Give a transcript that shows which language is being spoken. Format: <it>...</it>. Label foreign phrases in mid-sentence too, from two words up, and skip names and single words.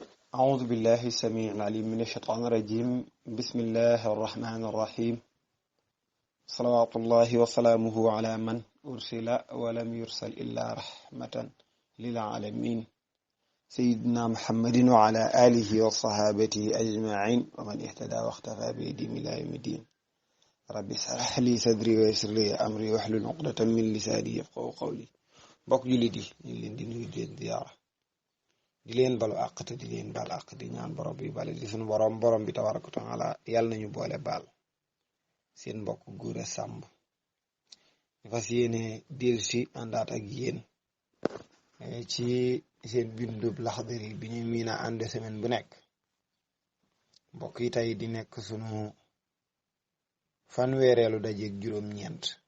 <ar>أعوذ بالله السميع العليم من الشيطان الرجيم بسم الله الرحمن الرحيم صلوات الله وسلامه على من أرسل ولم يرسل إلا رحمة للعالمين سيدنا محمد وعلى آله وصحابته أجمعين ومن اهتدى واختفى بهديهم إلى يوم الدين رب اشرح لي صدري ويسر لي أمري واحلل عقدة من لساني يفقهوا قولي mbokk</ar> <wo>jullit yi ñu leen di nuyu di leen ziyaara di leen balu àq te di leen baal àq di ñaan borom bi bale di suñu borom bi</wo> <ar>تبارك وتعالى</ar> <wo>yàlla nañu boole baal seen mbokk Gora Samb ñu fas yéene dellusi àndaat ak yéen ci seen bindub Laxdari bi ñu miin a ànd semaine bu nekk mbokk yi tey di nekk sunu fanweereelu dajeeg juróom-ñeent</wo>